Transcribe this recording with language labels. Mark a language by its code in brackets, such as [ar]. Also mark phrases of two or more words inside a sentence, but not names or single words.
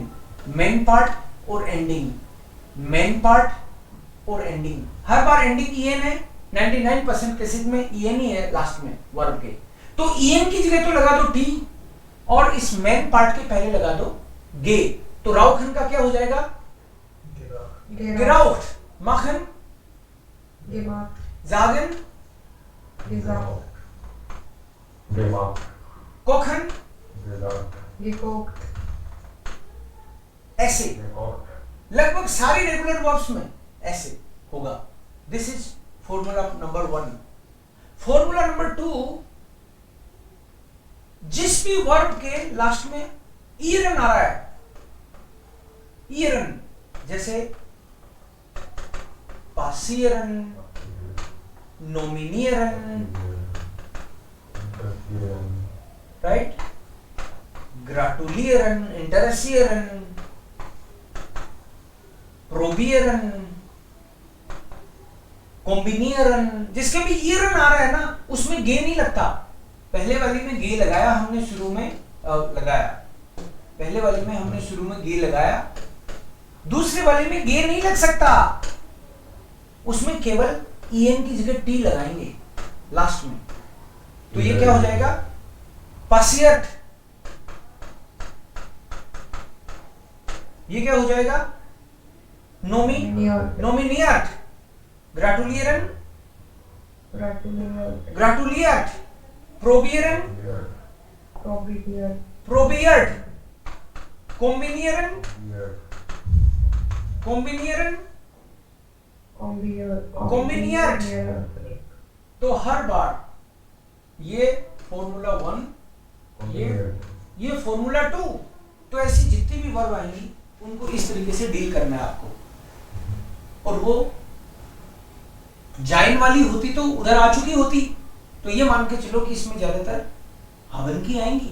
[en] main part [hi] और एंडिंग, [en] main part [hi] और एंडिंग. हर बार एंडिंग en है. 99% केसेस में en ही है लास्ट में वर्ब के. तो en की जगह तो लगा दो टी, और इस [en] main part [hi] के पहले लगा दो गे. तो राउखन का क्या हो जाएगा? [de] geraucht. machen, Gemacht. sagen, Gesagt. kochen, Gekocht. [hi] ऐसे. लगभग सारी [en] regular verbs [hi] में ऐसे होगा. [en] this is formula number 1. formula number 2, [hi] जिस भी वर्ब के लास्ट में ईरन आ रहा है, ईरन, जैसे [de] passieren, nominieren, [hi] right? [de] Gratulieren, interessieren, probieren, [hi] कोम्बिनियरन, जिसके भी ईरन आ रहा है ना उसमें गे नहीं लगता। पहले वाली में गे लगाया हमने शुरू में पहले वाली में हमने शुरू में गे लगाया, दूसरे वाले में गे नहीं लग सकता, उसमें केवल ईएन की जगह टी लगाएंगे लास्ट में। तो ये क्या हो जाएगा? पासियट। ये क्या हो जाएगा? नोमिनियट। [de] gratulieren, gratuliert, probieren, probiert, kombinieren, kombinieren, kombiniert. [hi] तो हर बार ये फॉर्मूला 1, ये फॉर्मूला 2, तो ऐसी जितनी भी वर्ब आएंगी उनको इस तरीके से डील करना है आपको। और वो जाइन वाली होती तो उधर आ चुकी होती, तो ये मान के चलो कि इसमें ज्यादातर हवन की आएंगी।